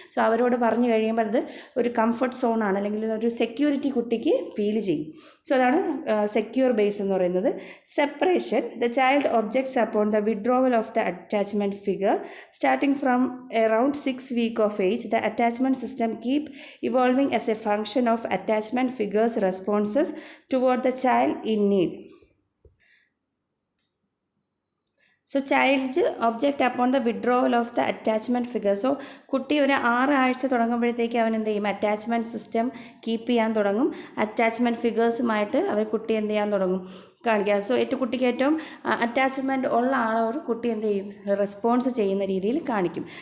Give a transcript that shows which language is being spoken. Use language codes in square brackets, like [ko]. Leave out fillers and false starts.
[ml] So അവരോട് പറഞ്ഞു കഴിയുമ്പോൾ അത് ഒരു കംഫർട്ട് സോണാണ്, അല്ലെങ്കിൽ ഒരു സെക്യൂരിറ്റി കുട്ടിക്ക് ഫീൽ ചെയ്യും. സോ അതാണ് സെക്യൂർ ബേസ് എന്ന് പറയുന്നത്. Separation. [en] The child objects upon the withdrawal of the attachment figure starting from around 6 weeks of age. The attachment system keep evolving as a function of attachment figures responses toward the child in need. So child object upon the withdrawal of the attachment figure. [ml] So കുട്ടി ഒരു 6 ആഴ്ച തുടങ്ങുമ്പോഴത്തേക്ക് അവൻ എന്ത് ചെയ്യും, attachment system keep ചെയ്യാൻ തുടങ്ങും. Attachment ഫിഗേഴ്സുമായിട്ട് അവർ കുട്ടി എന്ത് ചെയ്യാൻ തുടങ്ങും, കാണിക്കുക. സോ കുട്ടിക്ക് ഏറ്റവും അറ്റാച്ച്മെൻറ്റ് ഉള്ള ആളൊരു കുട്ടി എന്ത് ചെയ്യും, റെസ്പോൺസ് ചെയ്യുന്ന രീതിയിൽ കാണിക്കും.